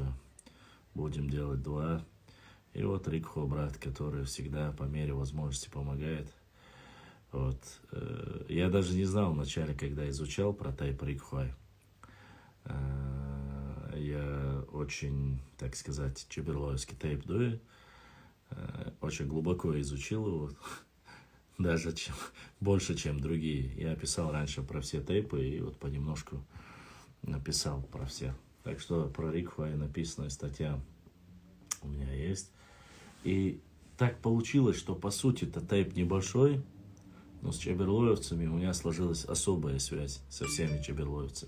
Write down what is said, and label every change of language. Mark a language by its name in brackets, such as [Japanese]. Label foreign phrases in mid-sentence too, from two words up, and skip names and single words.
[Russian] Будем делать 2. И вот Рикхо, брат, который всегда по мере возможности помогает. Вот. Я даже не знал вначале, когда изучал про тайп Рикхой. Я очень, так сказать, чеберлоевский тайп дуэ. Очень глубоко изучил его. Даже больше, чем другие. Я писал раньше про все тейпы и вот понемножку написал про все. Так что про Рикхой написанная статья у меня есть. И так получилось, что по сути это тейп небольшой, но с чеберлоевцами у меня сложилась особая связь со всеми чеберлоевцами.